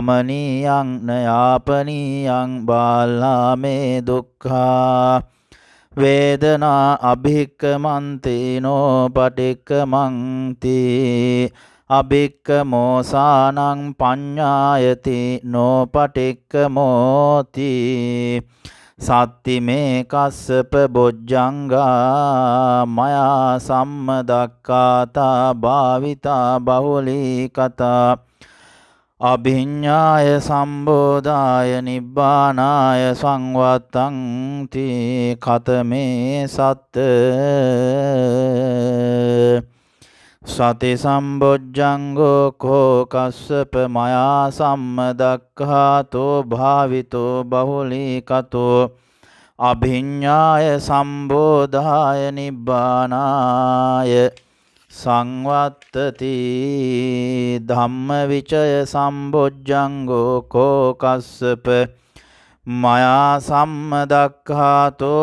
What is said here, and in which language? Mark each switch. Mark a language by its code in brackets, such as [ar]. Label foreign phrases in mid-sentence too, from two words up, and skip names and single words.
[pi] කමනීයං නයාපනීයං බාලාමේ දුක්ඛා වේදනා අභික්කමන්තිනෝ පටික්කමන්ති අභික්කමෝසානං පඤ්ඤායති නෝපටික්කමෝති සත්තිමේ කස්සප බොජ්ජංගා මයා සම්මදක්ඛාතා භාවිතා බහුලී කතා අභිඤ්ඤාය සම්බෝධාය නිබ්බානාය සංවත්තං කතමේ සත්ත සති සම්බොජ්ජංගෝ කෝ කස්සප මයා සම්මදක්ඛාතෝ භාවිතෝ බහුලීකතෝ අභිඤ්ඤාය සම්බෝධාය නිබ්බානාය සංවත්තති ධම්මවිචය සම්බොජ්ජංගෝ කෝ කස්සප මයා සම්මදක්ඛාතෝ